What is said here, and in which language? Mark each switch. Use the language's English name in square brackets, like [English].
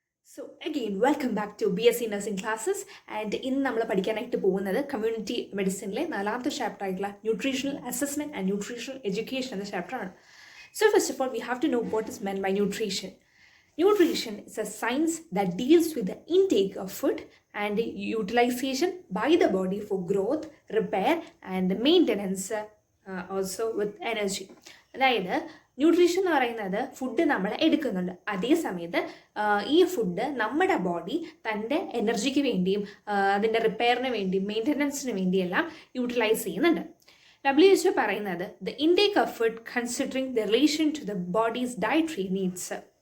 [English] So again, welcome back to BSc Nursing classes and [Malayalam] ഇന്ന് നമ്മൾ പഠിക്കാനായിട്ട് പോകുന്നത് കമ്മ്യൂണിറ്റി മെഡിസിനിലെ നാലാമത്തെ ചാപ്റ്റർ ആയിട്ടുള്ള nutritional assessment and nutritional education എന്ന ചാപ്റ്ററാണ്. [English] So first of all, we have to know what is meant by nutrition. Nutrition is a science that deals with the intake of food and utilization by the body for growth, repair and maintenance, also with energy. [Malayalam] അതായത് nutrition എന്ന് പറയുന്നത് food നമ്മൾ എടുക്കുന്നുണ്ട്, അതേ സമയത്ത് ഈ food നമ്മുടെ body തൻ്റെ എനർജിക്ക് വേണ്ടിയും അതിൻ്റെ റിപ്പയറിന് വേണ്ടിയും മെയിൻ്റനൻസിന് വേണ്ടിയെല്ലാം യൂട്ടിലൈസ് ചെയ്യുന്നുണ്ട്. [English] WHO [Malayalam] പറയുന്നത് [English] The intake of food considering the relation to the body's dietary needs.